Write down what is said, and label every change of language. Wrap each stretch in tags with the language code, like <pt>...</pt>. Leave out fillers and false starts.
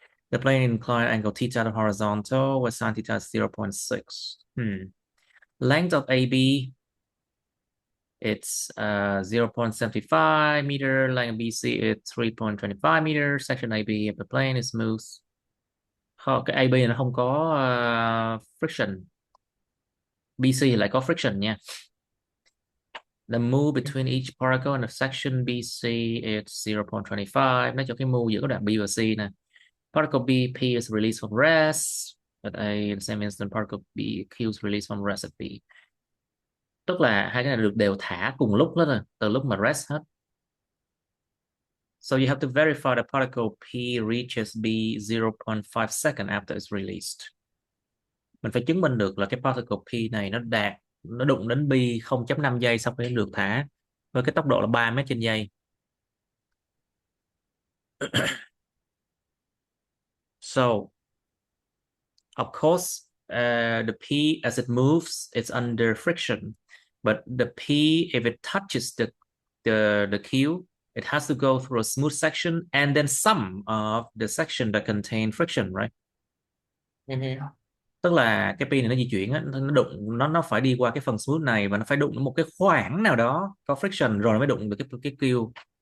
<en>The plane inclined angle theta to horizontal with sin theta is 0.6. Length of AB, it's 0.75 meter. Length of BC is 3.25 meter. Section AB of the plane is smooth.</en> <vi>Cái AB nó không có friction. BC thì lại có friction nha.</vi> <en>The move between each particle and the section BC is 0.25.</en> <vi>Nói cho cái move giữa các đoạn B và C nè.</vi> <en>Particle B, P is released from rest. At A, in the same instant, particle B, Q is released from rest at B.</en> <vi>Tức là hai cái này được đều thả cùng lúc hết rồi, từ lúc mà rest hết.</vi> <en>So you have to verify the particle P reaches B 0.5 second after it's released.</en> <vi>Mình phải chứng minh được là cái particle P này nó đụng đến B 0.5 giây sau khi nó được thả với cái tốc độ là 3 mét trên giây.</vi> <en>So, of course, the P as it moves, it's under friction. But the P, if it touches the Q, it has to go through a smooth section and then some of the section that contain friction, right? Mm-hmm.</en> <vi>Tức là cái pin này nó di chuyển á, nó đụng nó phải đi qua cái phần smooth này và nó phải đụng một cái khoảng nào đó có friction rồi nó mới đụng được cái Q.</vi>